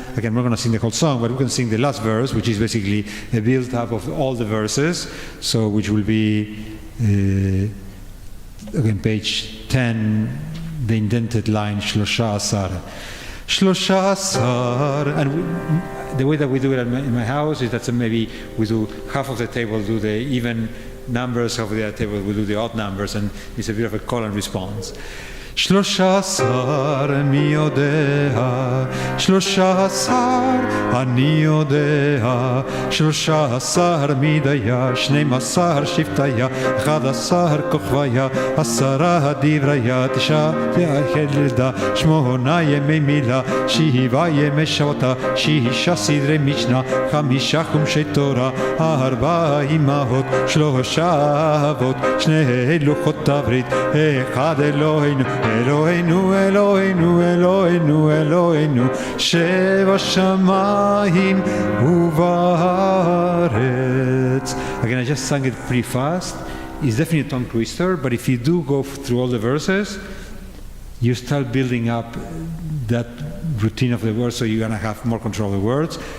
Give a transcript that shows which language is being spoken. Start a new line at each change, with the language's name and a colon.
English: Again, we're going to sing the whole song, but we're going to sing the last verse, which is basically a build-up of all the verses, so which will be, again, page 10, the indented line, Shlosha Asar. Shlosha Asar, and the way that we do it in my house is that maybe we do half of the table do the even numbers, half of the other table we do the odd numbers, and it's a bit of a call and response.
Hebrew: 13 מי יודע, 13 אני יודע, 13 מידיה, 12 שבטיה, 11 כוכביה, 10 דבריה, 9 חלדה, 8 ימי מילה, 7 ימי שבתה, 6 סדרי משנה, 5 חומשי תורה, 4 אמהות, 3 אבות, 2 לוחות הברית, 1 אלוהינו, Eloheinu, Eloheinu, Eloheinu, Eloheinu, Sheva Shamayim Uvaretz.
English: Again, I just sang it pretty fast. It's definitely a tongue twister, but if you do go through all the verses, you start building up that routine of the words, so you're going to have more control of the words.